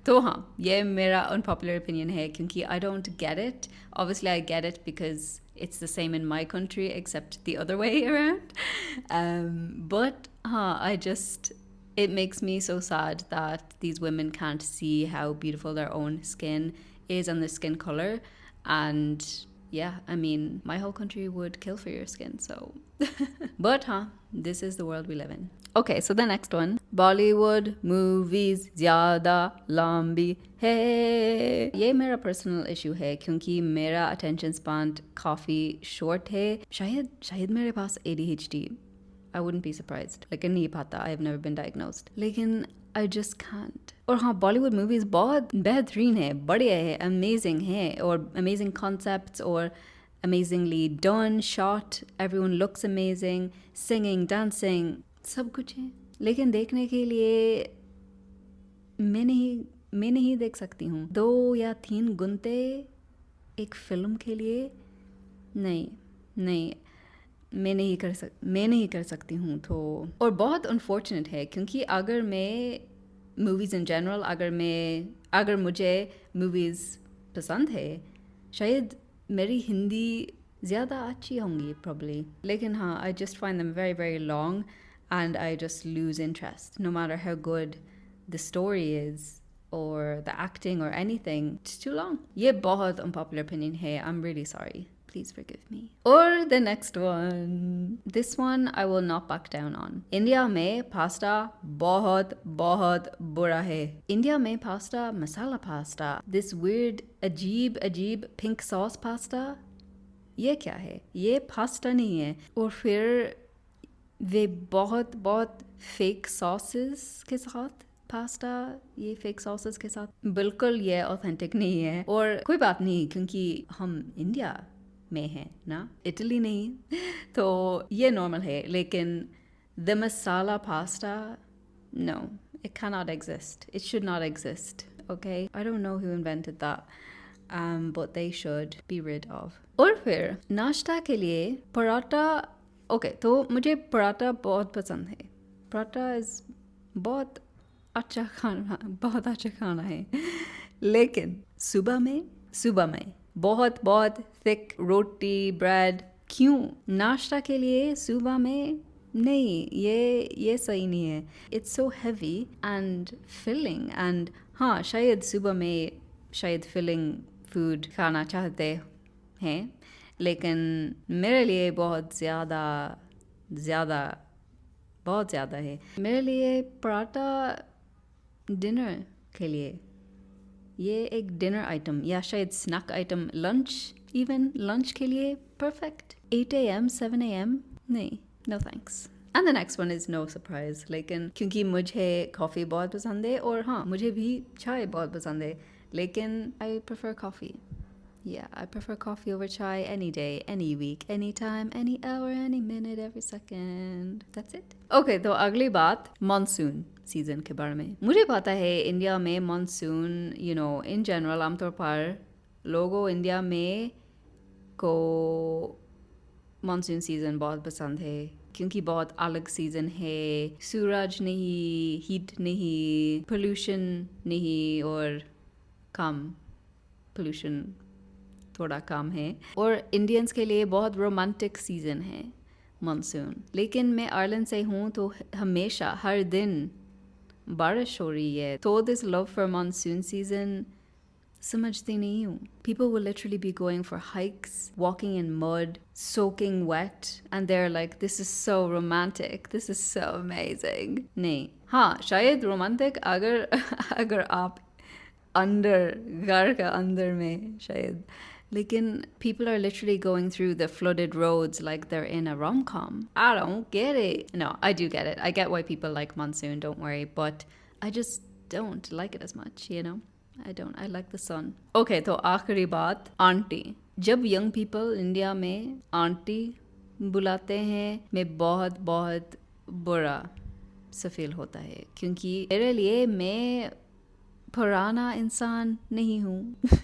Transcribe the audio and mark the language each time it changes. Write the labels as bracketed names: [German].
[Hindi] तो हाँ, ये मेरा unpopular opinion है क्योंकि [English] I don't get it. Obviously I get it because it's the same in my country except the other way around. But हाँ, it makes me so sad that these women can't see how beautiful their own skin is and their skin color. And yeah, I mean, my whole country would kill for your skin, so. But this is the world we live in. Okay, so the next one. [Hindi] Bollywood movies ज़्यादा लंबी है. ये मेरा personal issue है क्योंकि मेरा attention span काफ़ी short है. शायद मेरे पास ADHD. [English] I wouldn't be surprised. लेकिन [Hindi] नहीं पता, [English] I've never been diagnosed. लेकिन I just can't. [Hindi] और हाँ, बॉलीवुड मूवीज बहुत बेहतरीन है, बढ़िया है, अमेजिंग है, और अमेजिंग कॉन्सेप्ट्स और [English] amazingly done shot, everyone looks amazing, [Hindi] singing, dancing, सब कुछ है. लेकिन देखने के लिए मैं नहीं देख सकती हूँ. 2 या 3 घंटे एक फिल्म के लिए नहीं मैं नहीं कर सकती हूँ. तो और बहुत अनफॉर्चुनेट है क्योंकि अगर मैं मूवीज़ इन जनरल अगर मुझे मूवीज़ पसंद है, शायद मेरी हिंदी ज़्यादा अच्छी होंगी probably. [English] लेकिन हाँ, I just find them very very long and I just lose interest no matter how good the story is or the acting or anything. It's too long. [Hindi] ये बहुत unpopular opinion है. [English] I'm really sorry. Please forgive me. Or the next one. This one I will not back down on. [Hindi] India में pasta बहुत बुरा है. India में pasta, masala pasta, [English] this weird [Hindi] अजीब pink sauce pasta, ये क्या है? ये पास्ता नहीं है. और फिर वे बहुत फेक सॉसेस के साथ पास्ता, ये फेक सॉसेस के साथ, बिल्कुल ये ऑथेंटिक नहीं है. और कोई बात नहीं क्योंकि हम इंडिया में है ना, इटली नहीं, तो ये नॉर्मल है. [English] लेकिन the masala pasta, no, it cannot exist. It should not exist. Okay, I don't know who invented that, but they should be rid of. [Hindi] और फिर नाश्ता के लिए पराठा. ओके, तो मुझे पराठा बहुत पसंद है. पराठा इज बहुत अच्छा खाना है. लेकिन सुबह में बहुत थिक रोटी, ब्रेड, क्यों? नाश्ता के लिए सुबह में नहीं, ये सही नहीं है. [English] It's so heavy and filling. [Hindi] And हाँ, शायद सुबह में फिलिंग फूड खाना चाहते हैं, लेकिन मेरे लिए बहुत ज़्यादा है. मेरे लिए पराठा डिनर के लिए ये एक डिनर आइटम या शायद स्नैक आइटम, लंच के लिए परफेक्ट. [English] 8 AM 7 AM नहीं, no thanks. And the next one is no surprise. [Hindi] लेकिन क्योंकि मुझे कॉफ़ी बहुत पसंद है और हाँ, मुझे भी चाय बहुत पसंद है, लेकिन [English] I prefer coffee. Yeah, I prefer coffee over chai any day, any week, any time, any hour, any minute, every second. That's it. [Hindi] Okay, तो अगली बात मानसून सीजन के बारे में. मुझे पता है इंडिया में मानसून, in general आमतौर पर लोगों इंडिया में को मानसून सीजन बहुत पसंद है क्योंकि बहुत अलग सीजन है. सूरज नहीं, हीट नहीं, पोल्यूशन नहीं और कम पोल्यूशन थोड़ा कम है. और इंडियंस के लिए बहुत रोमांटिक सीज़न है मानसून. लेकिन मैं आयरलैंड से हूँ तो हमेशा हर दिन बारिश हो रही है. तो [English] this love for monsoon season [Hindi] समझती नहीं हूँ. [English] People will literally be going for hikes, walking in mud, soaking wet, and they're like, this is so romantic, this is so amazing. [Hindi] नहीं, हाँ शायद रोमांटिक अगर आप अंदर घर का अंदर में शायद. [English] लेकिन people are literally going through the flooded roads like they're in a rom-com. I don't get it. No, I do get it. I get why people like monsoon, don't worry. But I just don't like it as much, I don't. I like the sun. [Hindi] Okay, तो आखिरी बात aunty. जब young people India में aunty बुलाते हैं मैं बहुत बहुत बुरा सा फील होता है क्योंकि मेरे लिए मैं पुराना इंसान नहीं हूँ.